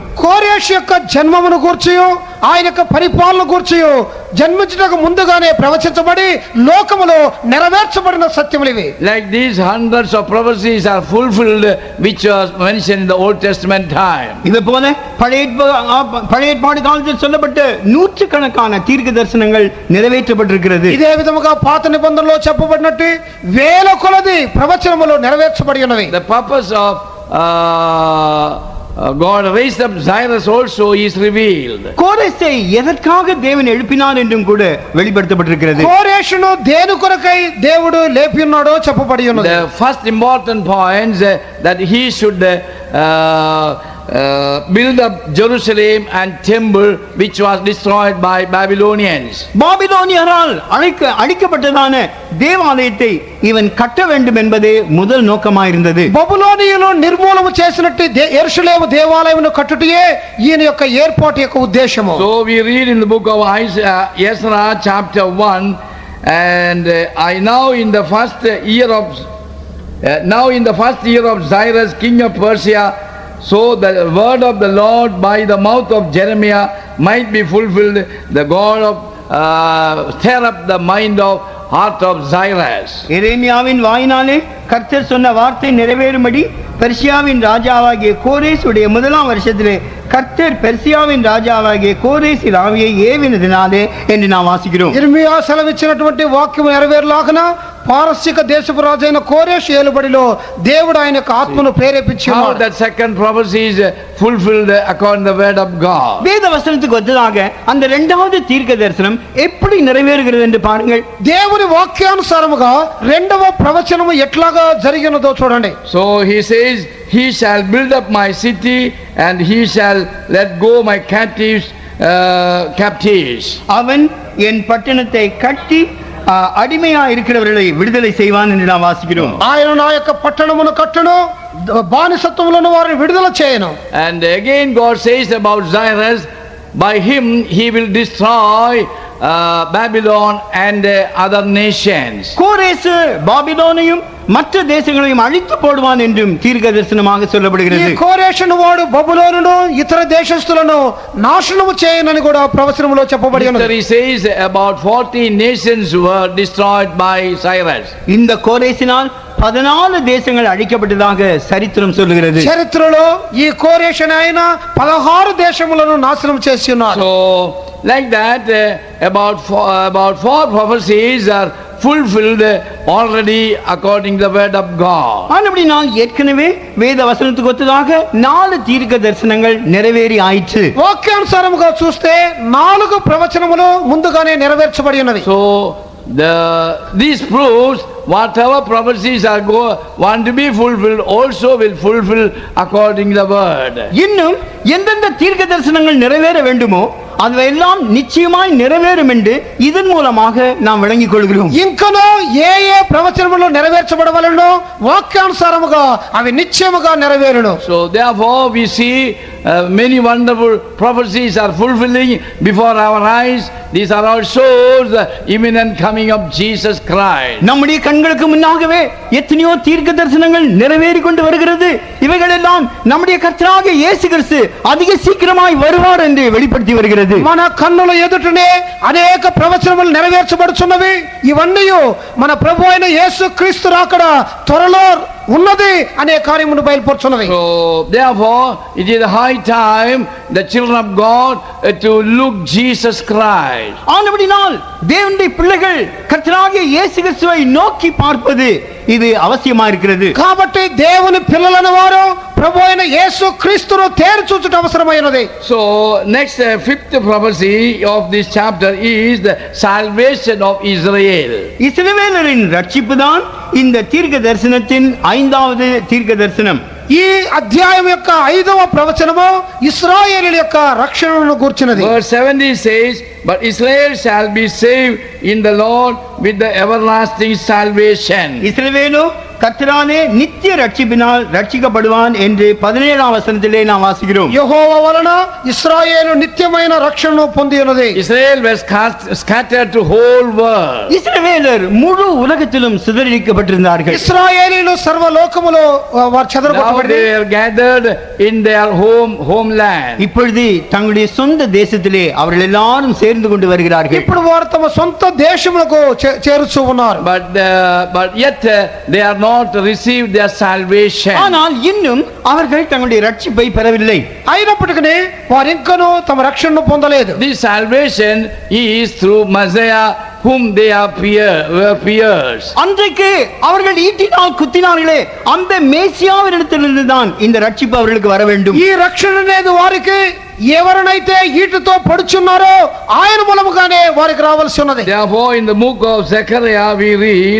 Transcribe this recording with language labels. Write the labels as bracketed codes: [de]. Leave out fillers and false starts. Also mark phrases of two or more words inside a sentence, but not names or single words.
[te] కోరేషు యొక్క జన్మమును గూర్చియు ఆయన యొక్క పరిపాలన గూర్చియు జన్మించుటకు ముందుగానే ప్రవచించబడి లోకములో నెరవేర్చబడిన సత్యములు ఇవి. [en] Like these hundreds of prophecies are fulfilled which was mentioned in the Old Testament time. [ta] இது போல பழைய ஏற்பாடு காலத்தில் சொல்லப்பட்ட நூற்றுக்கணக்கான தீர்க்க தரிசனங்கள் நிறைவேற்றப்பட்டிருக்கிறது. [te] ఇదే విధముగా పాత నిబంధనలో చెప్పబడినట్టు వేల కొలది ప్రవచనములు నెరవేర్చబడి ఉన్నవి. [en] The purpose of God raised up Cyrus also is revealed. [ta] கோரேசை எதற்காக தேவன் எழுப்பினார் என்றும் கூட வெளிப்படுத்தப்பட்டிருக்கிறது. [te] కోరేషును దేని కొరకై దేవుడు లేపి ఉన్నాడో చెప్పబడి ఉన్నది. [en] The first important point that he should build up Jerusalem and temple which was destroyed by Babylonians. [ta] பாபிலோனியரால் அழிக்கப்பட்டதான தேவாலயத்தை இவன் கட்ட வேண்டும் என்பதே முதல் நோக்கமாயிருந்தது. [te] బబులోనియులు నిర్మూలన చేసినట్టు యెరూషలేము దేవాలయమును కట్టుటయే ఈయన యొక్క ఏర్పాటు యొక్క ఉద్దేశము. [en] So we read in the book of Ezra chapter 1 and now in the first year of Cyrus king of Persia, so the word of the Lord by the mouth of Jeremiah might be fulfilled. The God of stir up the mind of heart of Cyrus. [ta] எரேமியாவின் வாயினாலே கர்த்தர் சொன்ன வார்த்தை நிறைவேறும்படி பெர்சியாவின் ராஜாவாகிய கோரேசுடைய 1ஆம் வருஷத்திலே கர்த்தர் பெர்சியாவின் ராஜாவாகிய கோரேசின் ஆவியை ஏவினதினாலே என்று நாம் வாசிக்கிறோம். [te] ఇర్మియా సెలవిచ్చినటువంటి వాక్యం నెరవేరులాగన పారసిక దేశపు రాజైన కోరేషు ఏలుబడిలో దేవుడు ఆయన యొక్క ఆత్మను ప్రేరేపించి [en] How [te] ఉన్నాడు. [en] that second prophecy is fulfilled according to the word of God. [ta] வேத வசனத்துக்கு ஒத்ததாக அந்த இரண்டாவது தீர்க்க தரிசனம் எப்படி நிறைவேறுகிறது என்று பாருங்கள். [te] దేవుని వాక్యానుసారముగా రెండవ ప్రవచనము ఎట్లాగా జరిగినదో చూడండి. [en] So he says, he shall build up my city and he shall let go my captives. [ta] அவன் என் பட்டணத்தை கட்டி அடிமையா இருக்கிறவர்களை விடுதலை செய்வான் என்று நாம் வாசிக்கிறோம். [te] ఆయన నా యొక్క పట్టణమును కట్టును, బానిసత్వములను వారిని విడుదల చేయను. [en] And again God says about Cyrus, by him he will destroy Babylon and other nations. [ta] கோரேசு பாபிலோனையும் மற்ற தேசங்களையும் அழித்து போடுவான் என்றும் தீர்க்க தரிசனமாக [te] ఈ [ta] சொல்லப்படுகிறது. [te] కోరేషును వాడు బబులోనును ఇతర దేశస్తులను నాశనము చేయనని కూడా ప్రవచనములో చెప్పబడి ఉన్నది. [en] History says about 40 nations were destroyed by Cyrus. [ta] இந்த கோரேசினால் 14 தேசங்கள் அழிக்கப்பட்டதாக சரித்திரம் சொல்லுகிறது. [te] చరిత్రలో ఈ కోరేషుని ఆయన 16 దేశములను నాశనం చేసి ఉన్నారు. [en] So like that about four prophecies are fulfilled already according to the word of God. [ta] ஆனபடினால் ஏற்கனவே வேத வசனத்துக்கு ஒத்ததாக 4 தீர்க்க தரிசனங்கள் நிறைவேறி ஆயிற்று. [te] వాక్యానుసారముగా చూస్తే 4 ప్రవచనములు ముందుగానే నెరవేర్చబడి ఉన్నవి. [en] So this proves whatever prophecies are want to be fulfilled also will fulfill according to the word. [ta] இன்னும் எந்தெந்த தீர்க்க தரிசனங்கள் நிறைவேற வேண்டுமோ அதுவெல்லாம் நிச்சயமாய் நிறைவேறும் என்று இதன் மூலமாக நாம் விளங்கிக் கொள்கிறோம். [te] ఇంకనో ఏ ప్రవచనములు నెరవేర్చబడవలెనో వాక్యానుసారముగా అవి నిశ్చయముగా నెరవేరును. [en] So therefore we see many wonderful prophecies are fulfilling before our eyes. These are all shows the imminent coming of Jesus Christ. [ta] நம்முடைய கண்களுக்கு முன்னாகவே எத்தனையோ தீர்க்க தரிசனங்கள் நிறைவேறி கொண்டு வருகிறது. இவைகள் எல்லாம் நம்முடைய கர்த்தராகிய இயேசு கிறிஸ்து அதிக சீக்கிரமாய் வருவார் என்று வெளிப்படுத்தி வருகிறது. [te] మన కన్నుల ఎదుటనే అనేక ప్రవచనములు నెరవేర్చబడుచున్నవి. ఇవన్నీ మన ప్రభు అయిన యేసు క్రీస్తు రాకడ త్వరలో ఉన్నది అనే కార్యమును బయలుపరుచున్నవి. [en] So therefore it is high time the children of God to look Jesus Christ. [ta] ஆனபடினால் தேவனுடைய பிள்ளைகள் கர்த்தராகிய இயேசு கிறிஸ்துவை நோக்கி பார்ப்பது இது அவசியமா இருக்கிறது. [te] కాబట్టి దేవుని పిల్లలైన వారు ప్రభు అయిన యేసు క్రీస్తును తేరి చూచుట అవసరమైనది. [en] So next fifth prophecy of this chapter is the salvation of Israel. [ta] இஸ்ரவேலரின் ரட்சிப்பு தான் இந்த தீர்க்க தரிசனத்தின் 5வது தீர்க்க தரிசனம். [te] ఈ అధ్యాయం యొక్క 5వ ప్రవచనము ఇశ్రాయేలు యొక్క రక్షణను గూర్చినది. [en] Verse 70 says, but Israel shall be saved in the Lord with the everlasting salvation. [ta] இஸ்ரவேலோ கர்த்தராலே நித்திய ரட்சிப்பினால் ரட்சிக்கப்படுவான் என்று 17ஆம் வசனத்திலே நாம் வாசிக்கிறோம். [te] యెహోవా వలన ఇశ్రాయేలు నిత్యమైన రక్షణను పొంది ఉన్నది. [en] Israel was scattered to whole world. [ta] இஸ்ரவேலர் முழு உலகத்திலும் சிதறடிக்கப்பட்டிருந்தார்கள். [te] ఇశ్రాయేలీలు సర్వలోకములో వారు [en] Now [te] చెదరగొట్టబడి [en] they are gathered in their homeland. [ta] இப்பொழுது தங்களுடைய சொந்த தேசத்திலே அவர்கள் எல்லாரும் சேர்ந்து கொண்டு வருகிறார்கள். [te] ఇప్పుడు వారు తమ సొంత దేశములకు చేరుచూ ఉన్నారు. [en] But yet they are not received their salvation. [ta] ஆனால் இன்னும் அவர்கள் தங்களுடைய ரட்சிப்பை பெறவில்லை. [te] అయినప్పటికీ వారు ఇంకనూ తమ రక్షణను పొందలేదు. [en] This salvation is through Messiah whom they are were pierced. [ta] அன்றைக்கு அவர்கள் ஈட்டினால் குத்தினார்களே அந்த மேசியாவினிடத்திலிருந்து தான் இந்த ரட்சிப்பு அவர்களுக்கு வர வேண்டும். [te] ఈ రక్షణ అనేది వారికి ఎవరినైతే ఈటుతో పొడుచున్నారో ఆయన మూలముగానే వారికి రావాల్సి ఉన్నది. [en] Therefore in the book of Zechariah we read,